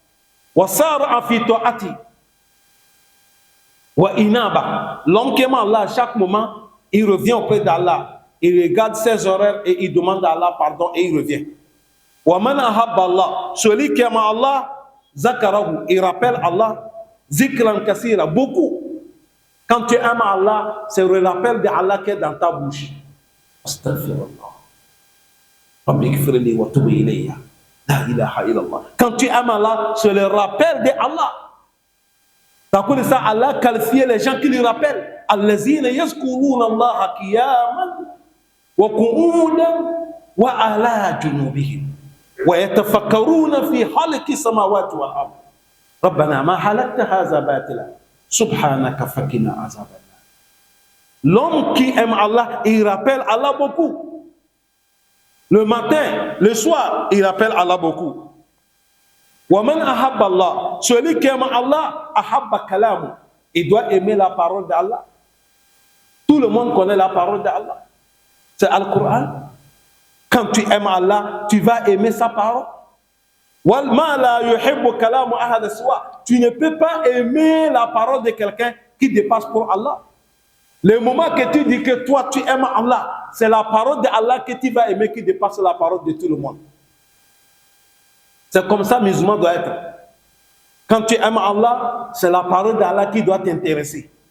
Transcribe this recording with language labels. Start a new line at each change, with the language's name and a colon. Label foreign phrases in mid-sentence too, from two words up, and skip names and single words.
French: L'homme qui aime Allah, à chaque moment, il revient auprès d'Allah. Il regarde ses horaires et il demande à Allah pardon et il revient. Celui qui aime Allah, zakarahu, il rappelle Allah,
Arabic: ذكرا كثيرا,
French: beaucoup. Quand tu aimes Allah, c'est le rappel d'Allah qui est dans ta bouche. Astaghfirullah. Quand tu aimes Allah, c'est le rappel d'Allah. T'as connu ça, Allah qualifiait les gens qui lui rappellent.
Arabic: الذين يذكرون الله قياما وقعودا وعلى جنوبهم ويتفكرون في خلق السماوات والأرض. ربنا ما خلقت هذا باطلا سبحانك فقنا عذابا.
French: L'homme qui aime Allah, il rappelle Allah beaucoup. Le matin, le soir, il rappelle Allah beaucoup.
Arabic: ومن أحب الله,
French: celui qui aime Allah,
Arabic: أحب كلامه.
French: Il doit aimer la parole d'Allah. Tout le monde connaît la parole d'Allah. C'est Al-Quran. Quand tu aimes Allah, tu vas aimer sa parole.
Arabic: ولما لا يحب كلام أحد سوى.
French: Tu ne peux pas aimer la parole de quelqu'un qui dépasse pour Allah. Le moment que tu dis que toi tu aimes Allah, c'est la parole d'Allah que tu vas aimer qui dépasse la parole de tout le monde. C'est comme ça musulman doit être. Quand tu aimes Allah, c'est la parole d'Allah qui doit t'intéresser.